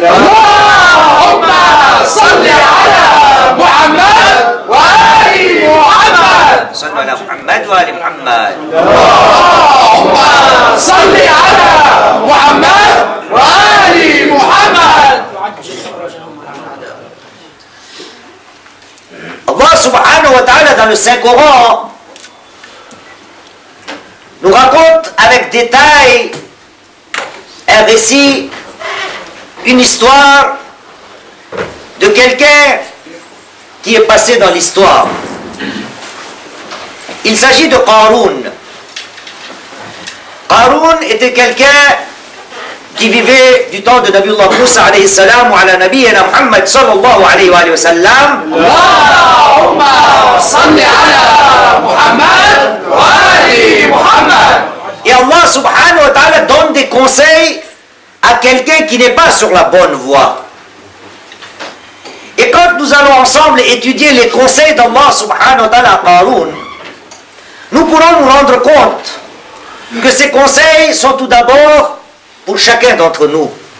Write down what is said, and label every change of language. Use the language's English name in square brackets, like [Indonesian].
[Arabic] اللهم صل على محمد وآل محمد. صلوا على محمد وآل محمد. اللهم صل على محمد وآل محمد. [French] Allah subhanahu wa ta'ala dans le Saint-Coran nous raconte avec détail un récit, une histoire de quelqu'un qui est passé dans l'histoire. Il s'agit de Qaroun. Qaroun était quelqu'un qui vivait du temps de Nabiullah Moussa [Arabic] alayhi salam wa ala nabiyyina Muhammad sallallahu alayhi wa sallam. اللهم صل على محمد وآل محمد. [French] Et Allah subhanahu wa ta'ala donne des conseils à quelqu'un qui n'est pas sur la bonne voie. Et quand nous allons ensemble étudier les conseils d'Allah subhanahu wa ta'ala à Qaroun, nous pourrons nous rendre compte que ces conseils sont tout d'abord pour chacun d'entre nous.